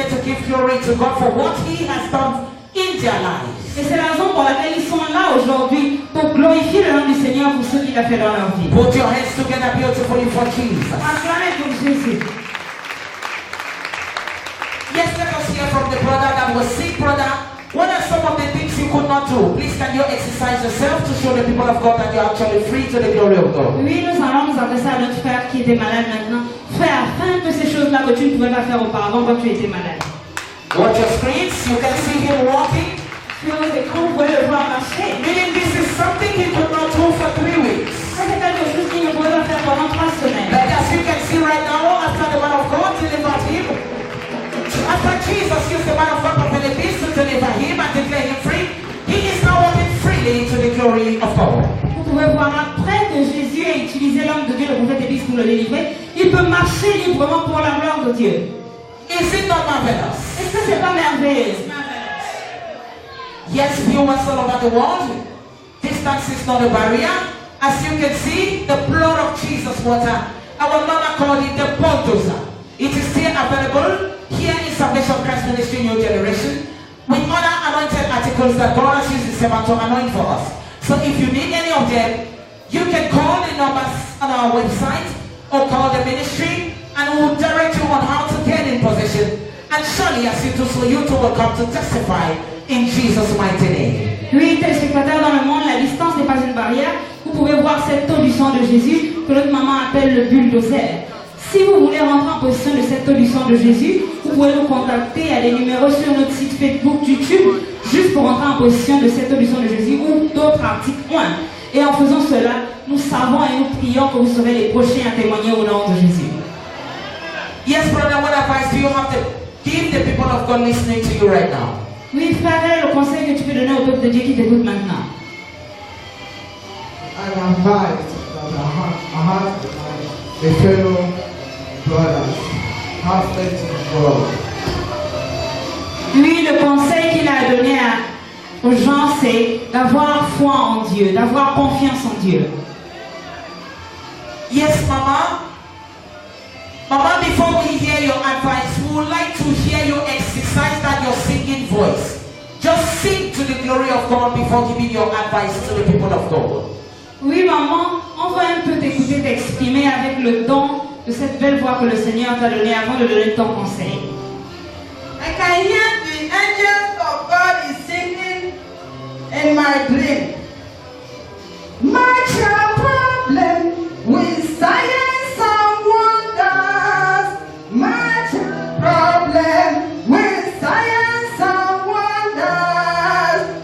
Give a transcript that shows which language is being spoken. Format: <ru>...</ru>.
<en>give glory to God for what He has done in their lives.</en> <fr>Et c'est la raison pour laquelle ils sont là aujourd'hui pour glorifier le nom du Seigneur pour ce qu'il a fait dans leur vie.</fr> <en>Put your hands together beautifully for Jesus.</en> <fr>Acclamez pour Jésus.</fr> <en>Yes, let us hear from the brother that was sick, brother. What are some of the things you could not do? Please, can you exercise yourself to show the people of God that you are actually free to the glory of God?</en> <fr>Oui, nous allons nous adresser à notre frère qui était malade maintenant. Frère, fais un peu ces choses-là que tu ne pouvais pas faire auparavant quand tu étais malade.</fr> <en>Watch your screens. You can see him walking.</en> <fr>Sur les écrans, vous pouvez le voir marcher.</fr> <en>Meaning this is something he could not do for 3 weeks.</en> <fr>Ça, c'est quelque chose qu'il ne pouvait pas faire pendant 3 semaines.</fr> <en>But as you can see right now, after the man of God delivered him, after Jesus used the man of God for the beast to deliver him and declare him free, he is now walking freely into the glory of God.</en> <fr>Vous pouvez voir après que Jésus ait utilisé l'homme de Dieu, le prophète Élie, pour le délivrer, il peut marcher librement pour la gloire de Dieu.</fr> <en>Is it not marvelous?</en> <fr>Est-ce que c'est pas merveilleux?</fr> <en>Yes, viewers all over the world, distance is not a barrier. As you can see, the blood of Jesus water, our mama called it the bulldozer. It is still available here in Salvation Christ Ministry New Generation with other anointed articles that God has used His servant to anoint for us. So if you need any of them, you can call the numbers on our website or call the ministry and we'll direct you on how to get in possession. And surely as you do so, you too will come to testify in Jesus' mighty name.</en> <fr>Oui, téléspectateurs dans le monde, la distance n'est pas une barrière. Vous pouvez voir cette eau du sang de Jésus que notre maman appelle le bulldozer. Si vous voulez rentrer en possession de cette eau du sang de Jésus, vous pouvez nous contacter à des numéros sur notre site Facebook, YouTube, juste pour rentrer en possession de cette eau du sang de Jésus ou d'autres articles. Et en faisant cela, nous savons et nous prions que vous serez les prochains à témoigner au nom de Jésus.</fr> <en>Yes, brother, what advice do you have to give the people of God listening to you right now?</en> <fr>Oui, frère, quel est le conseil que tu peux donner au peuple de Dieu qui t'écoute maintenant?</fr> <en>I advise that I have a fellow brothers have faith in God.</en> <fr>Lui, le conseil qu'il a donné aux gens, c'est d'avoir foi en Dieu, d'avoir confiance en Dieu.</fr> <en>Yes, Mama. Mama, before we hear your advice, we would like to hear you exercise that your singing voice. Just sing to the glory of God before giving your advice to the people of God.</en> <fr>Oui, maman, on va un peu t'écouter t'exprimer avec le don de cette belle voix que le Seigneur t'a donnée avant de donner ton conseil.</fr> <en>I can hear the angels of God is singing in my dream. Match your problem with science and wonders. Match your problem with science and wonders.</en>